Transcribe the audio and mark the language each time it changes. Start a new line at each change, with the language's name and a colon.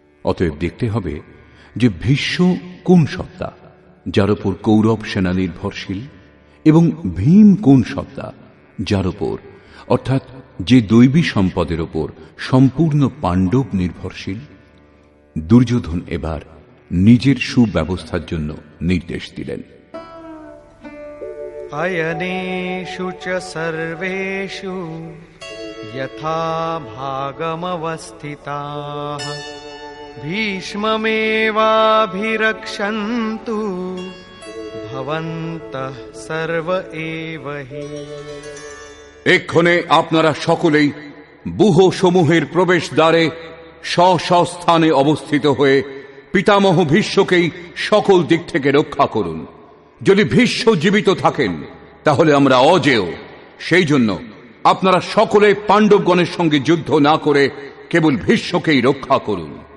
Bangla: অতএব দেখতে হবে যে ভীষ্ম কোন সত্তা যার উপর কৌরব সেনা নির্ভরশীল, এবং ভীম কোন সত্তা যার উপর অর্থাৎ যে দৈবী সম্পদের উপর সম্পূর্ণ পাণ্ডব নির্ভরশীল। দুর্যোধন এবার নিজের সুব্যবস্থার জন্য নির্দেশ দিলেন।
Sanskrit: अयनेषु च सर्वेषु यथा भागमवस्थिताः भीष्ममेवाभिरक्षन्तु भवन्तः सर्व एव हि।
Bangla: এক্ষণে আপনারা সকলেই ব্যূহ সমূহের প্রবেশ দ্বারে স্ব-স্ব-স্থানে অবস্থিত হয়ে পিতামহ ভীষ্মকেই সকল দিক থেকে রক্ষা করুন। যদি ভীষ্ম জীবিত থাকেন তাহলে আমরা অজেয়। সেই জন্য আপনারা সকলে পাণ্ডবগণের সঙ্গে যুদ্ধ না করে কেবল ভীষ্মকেই রক্ষা করুন।